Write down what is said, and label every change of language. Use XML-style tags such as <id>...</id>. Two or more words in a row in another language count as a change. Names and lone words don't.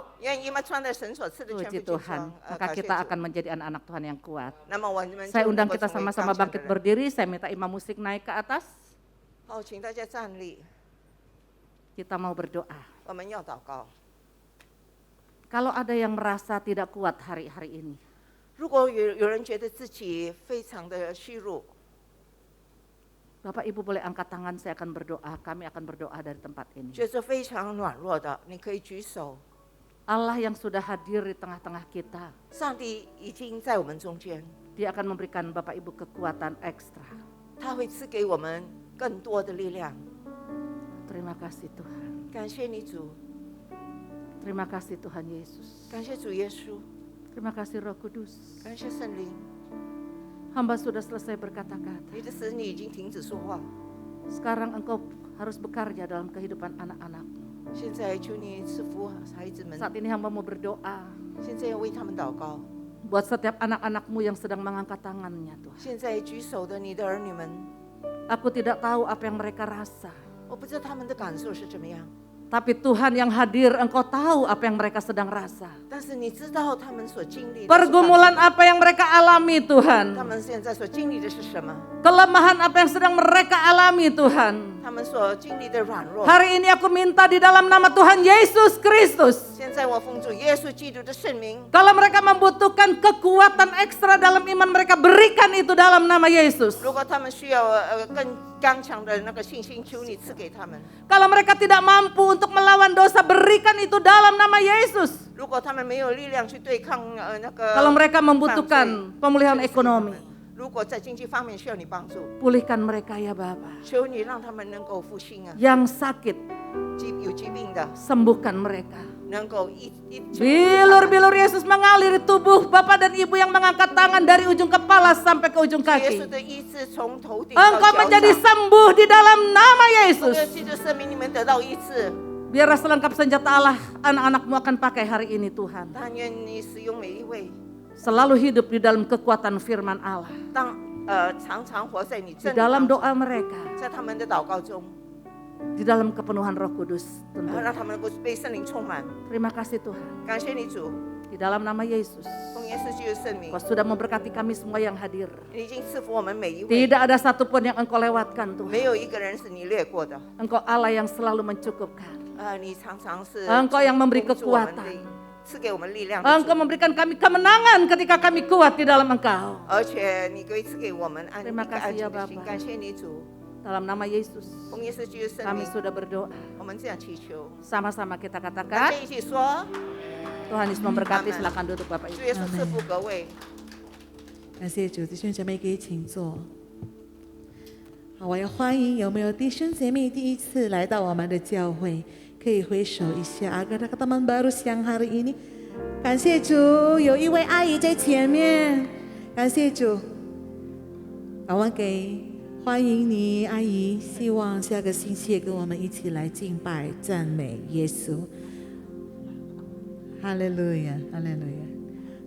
<zh>愿意吗？穿戴神所赐的全</zh> <id>Puji</id> <zh>副军</zh> <id>Tuhan.</id> <zh>装。</zh> <id>Maka</id> <zh>感谢</zh> <id>kita</id> <zh>主</zh> <id>akan menjadi anak-anak Tuhan yang kuat.</id> <zh>那么我们</zh> <id>Saya</id> <zh>就</zh> <id>undang</id> <zh>能够</zh> <id>kita</id> <zh>成为</zh> <id>sama-sama</id> <zh>刚强的</zh> <id>bangkit</id> <zh>人。</zh> <id>berdiri. Saya minta imam musik naik ke atas.</id> <zh>好，请大家站立，</zh> <id>Kita mau berdoa.</id> <zh>我们要祷告。</zh> <id>Kalau ada yang merasa tidak kuat hari-hari ini,</id> <zh>如果有人觉得自己非常的虚弱，</zh> <id>Bapak Ibu boleh angkat tangan, saya akan berdoa. Kami akan berdoa dari tempat ini.</id> <zh>觉得非常软弱的，你可以举手。</zh> <id>Allah yang sudah hadir di tengah-tengah kita,</id> <zh>上帝已经在我们中间，</zh> <id>Dia akan memberikan Bapak Ibu kekuatan ekstra.</id> <zh>他会赐给我们更多的力量。</zh> <id>Terima kasih Tuhan.</id> <zh>感谢你主，</zh> <id>Terima kasih Tuhan Yesus.</id> <zh>感谢主耶稣，</zh> <id>Terima kasih Roh Kudus.</id> <zh>感谢圣灵。</zh> <id>Hamba sudah selesai berkata-kata.</id> <zh>你的使女已经停止说话，</zh> <id>Sekarang engkau harus bekerja dalam kehidupan anak-anakmu.</id> <zh>现在求你赐福孩子们。</zh> <id>Saat ini hamba mau berdoa</id> <zh>现在要为他们祷告。</zh> <id>buat setiap anak-anakmu yang sedang mengangkat tangannya Tuhan.</id> <zh>现在举手的你的儿女们，</zh> <id>Aku tidak tahu apa yang mereka rasa.</id> <zh>我不知道他们的感受是怎么样，</zh> <id>Tapi Tuhan yang hadir, engkau tahu apa yang mereka sedang rasa.</id> <zh>但是你知道他们所经历的是</zh> <id>Pergumulan</id> <zh>感受</zh> <id>apa yang mereka alami</id> <zh>他</zh> <id>Tuhan.</id> <zh>们现在所经历的是什么？</zh> <id>Kelemahan apa yang sedang mereka alami Tuhan.</id> <zh>他们所经历的软弱。</zh> <id>Hari ini aku minta di dalam nama Tuhan Yesus Kristus.</id> <zh>现在我奉主耶稣基督的圣名，</zh> <id>Kalau mereka membutuhkan kekuatan ekstra dalam iman mereka, berikan itu dalam nama Yesus.</id> <zh>如果他们需要更刚强的那个信心，求你赐给他们；</zh> <id>Kalau mereka tidak mampu untuk melawan dosa, berikan itu dalam nama Yesus.</id> <zh>如果他们没有力量去对抗那个，</zh> <id>Kalau mereka membutuhkan pemulihan</id> <zh>求你赐给他</zh> <id>ekonomi,</id> <zh>们如果在经济方面需要你帮助，</zh> <id>pulihkan mereka ya Bapa.</id> <zh>求你让他们能够复兴啊，</zh> <id>Yang sakit,</id> <zh>有疾病的</zh> <id>sembuhkan mereka.</id> <zh>能够一</zh> <id>Bilur-bilur Yesus mengalir di tubuh Bapak dan Ibu yang mengangkat tangan dari ujung kepala sampai ke ujung</id> <zh>耶稣</zh> <id>kaki.</id> <zh>的医治从头顶到</zh> <id>Engkau</id> <zh>脚</zh> <id>menjadi</id> <zh>掌，</zh> <id>sembuh di dalam nama</id> <zh>奉</zh> <id>Yesus.</id> <zh>耶稣的生命里面得到医治。</zh> <id>Biarlah selengkap senjata Allah anak-anakmu akan pakai hari ini Tuhan.</id> <zh>但愿你使用每一位，</zh> <id>Selalu hidup di dalam kekuatan firman Allah.</id> <zh>当常常活在你</zh> <id>Di</id> <zh>真理</zh> <id>dalam</id> <zh>当中，</zh> <id>doa mereka,</id> <zh>在他们的祷告中，</zh> <id>di dalam kepenuhan Roh Kudus</id> <zh>让</zh> <id>tentunya.</id> <zh>他们能够被圣灵充满。</zh> <id>Terima kasih Tuhan.</id> <zh>感谢你主，</zh> <id>Di dalam nama Yesus,</id> <zh>奉耶稣基督的圣名</zh> <id>Engkau，sudah memberkati kami semua yang hadir.</id> <zh>你已经赐福我们每一位，</zh> <id>Tidak ada satupun yang Engkau lewatkan Tuhan.</id> <zh>没有一个人是你略过的。</zh> <id>Engkau Allah yang selalu mencukupkan.</id> <zh>你常常是</zh> <id>Engkau yang memberi</id> <zh>帮助我们的</zh> <id>kekuatan.</id> <zh>赐给我们力量的</zh> <id>Engkau</id> <zh>主，</zh> <id>memberikan kami kemenangan ketika kami kuat di dalam Engkau.</id> <zh>而且你会赐给我们安一</zh> <id>Terima</id> <zh>个安</zh> <id>kasih</id> <zh>静</zh> <id>ya</id> <zh>的心。</zh> <id>Bapa.</id> <zh>感谢你主，</zh> <id>Dalam nama Yesus,</id> <zh>奉耶稣基督的圣</zh> <id>kami</id> <zh>名，</zh> <id>sudah berdoa.</id> <zh>我们这样祈求，</zh> <id>Sama-sama kita</id> <zh>大</zh> <id>katakan,</id> <zh>家一起说，</zh> <id>Tuhan Yesus memberkati. Amin. Silakan duduk Bapak</id> <zh>主</zh> <id>Ibu.</id> <zh>耶稣赐福各位。感谢主，弟兄姐妹可以请坐。好，我要欢迎有没有弟兄姐妹第一次来到我们的教会，可以挥手一下。</zh> <id>Ada teman baru siang hari ini，</id> <zh>感谢主，有一位阿姨在前面，感谢主。我们给欢迎你，阿姨。希望下个星期也跟我们一起来敬拜、赞美耶稣。哈利路亚，哈利路亚。</zh>